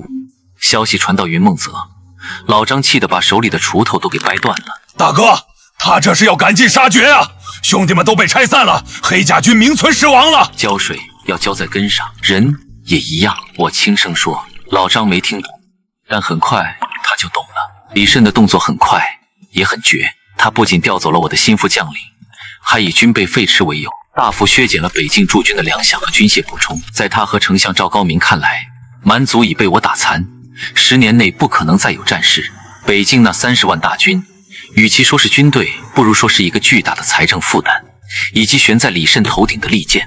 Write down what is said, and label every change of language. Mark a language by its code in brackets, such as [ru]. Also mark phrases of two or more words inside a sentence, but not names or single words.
[zh] 消息傳到雲夢澤，老張氣得把手裡的鋤頭都給掰斷了。大哥，他這是要趕盡殺絕啊！兄弟們都被拆散了，黑甲軍名存實亡了。澆水要澆在根上，人也一樣。我輕聲說。老張沒聽懂，但很快他就懂了。李慎的動作很快，也很絕。他不僅調走了我的心腹將領，還以軍備廢弛為由，大幅削減了北境駐軍的糧饷和軍械補充。在他和丞相趙高明看來，滿族已被我打殘，10年內不可能再有戰事。北境那30萬大軍，與其說是軍隊，不如說是一個巨大的財政負擔，以及懸在李慎頭頂的利劍。